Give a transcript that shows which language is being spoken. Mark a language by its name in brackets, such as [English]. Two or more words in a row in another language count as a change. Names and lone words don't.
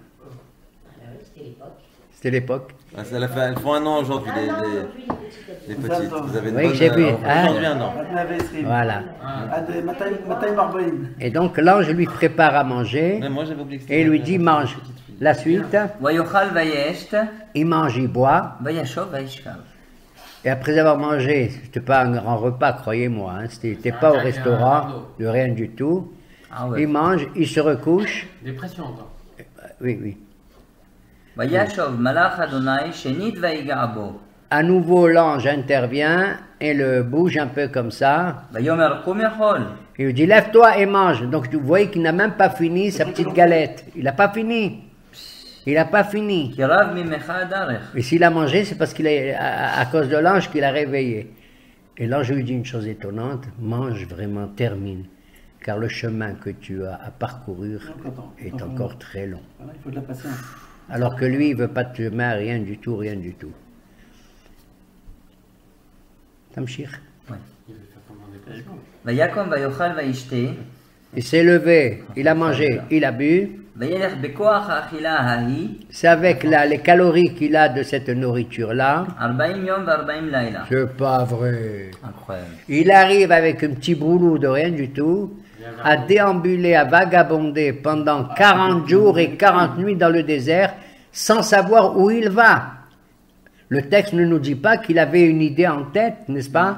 [French] C'était l'époque. Ah, elles font un an aujourd'hui, les petites. Vous avez une Oui, bonne... j'ai vu. Aujourd'hui un an. Voilà. Et donc l'ange lui prépare à manger Mais moi, j'avais oublié que c'était et lui dit mange. La suite, [Hebrew] ויאכל וישת, [French] il mange, il boit. [Hebrew] וישוב וישכב. [French] Et après avoir mangé, c'était pas un grand repas, croyez-moi, hein, c'était pas au restaurant, de rien du tout. Ah ouais. Il mange, il se recouche. Dépression encore. Oui, oui. [Hebrew] וישוב מלאך אדוני שנית ויגע בו. [French] À nouveau, l'ange intervient et le bouge un peu comme ça. [Hebrew] ויאמר קום אכול. [French] Il lui dit lève-toi et mange. Donc vous voyez qu'il n'a même pas fini sa petite galette. Il n'a pas fini. Il n'a pas fini. [Hebrew] כי רב ממך הדרך. [French] Et s'il a mangé, c'est parce qu'il est à cause de l'ange qu'il a réveillé. Et l'ange lui dit une chose étonnante, mange vraiment, termine, car le chemin que tu as à parcourir est encore très long. Voilà, il faut de la patience. Alors que lui, il ne veut pas te mettre rien du tout, rien du tout. Tamshir. [Hebrew] ויקום ויאכל וישתה. [French] Il s'est levé, il a mangé, il a bu. [Hebrew] וילך בכוח האכילה ההיא. [French] C'est avec les calories qu'il a de cette nourriture-là. [Hebrew] 40 יום ו40 לילה. [French] C'est pas vrai. Incroyable. Il arrive avec un petit boulot de rien du tout, à déambuler, à vagabonder pendant 40 jours et 40 nuits dans le désert, sans savoir où il va. Le texte ne nous dit pas qu'il avait une idée en tête, n'est-ce pas?